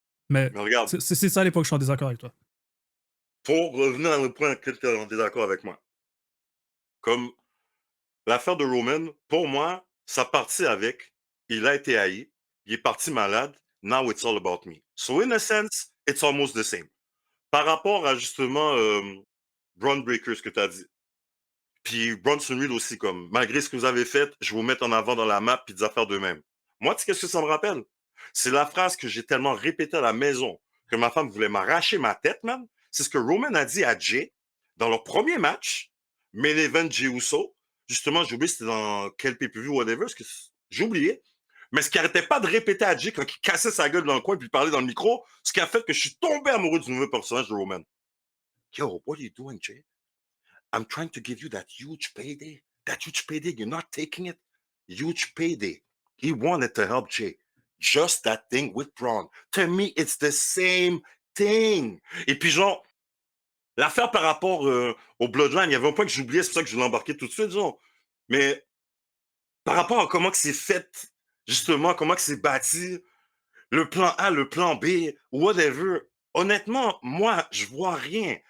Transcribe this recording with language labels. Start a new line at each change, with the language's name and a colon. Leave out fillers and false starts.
French: Mais regarde, c'est ça à l'époque, je suis en désaccord avec toi. Pour revenir à le point que tu es en désaccord avec moi. Comme l'affaire de Roman, pour moi, ça partit avec il a été haï, il est parti malade,
English: now it's all about me. So in a sense, it's almost the same.
French: Par rapport à justement Braun Breaker, ce que tu as dit, puis Bronson Reed aussi, comme malgré ce que vous avez fait, je vais vous mettre en avant dans la map puis des affaires d'eux-mêmes. Moi, tu sais qu'est-ce que ça me rappelle? C'est la phrase que j'ai tellement répétée à la maison que ma femme voulait m'arracher ma tête, man. C'est ce que Roman a dit à Jay dans leur premier match, Main Event Jey Uso. Justement, j'ai oublié c'était dans quel pay-per-view, whatever, parce que j'ai oublié. Mais ce qui arrêtait pas de répéter à Jay quand il cassait sa gueule dans le coin puis il parlait dans le micro, ce qui a fait que je suis tombé amoureux du nouveau personnage de Roman.
English: Yo, what are you doing, Jay? I'm trying to give you that huge payday. That huge payday, you're not taking it. Huge payday. He wanted to help Jay. Just that thing with Braun. To me, it's the same thing.
French: Et puis genre, l'affaire par rapport au Bloodline, il y avait un point que j'oubliais, c'est pour ça que je l'ai embarqué tout de suite, genre. Mais par rapport à comment que c'est fait, justement, comment que c'est bâti, le plan A, le plan B, whatever, honnêtement, moi, je vois rien.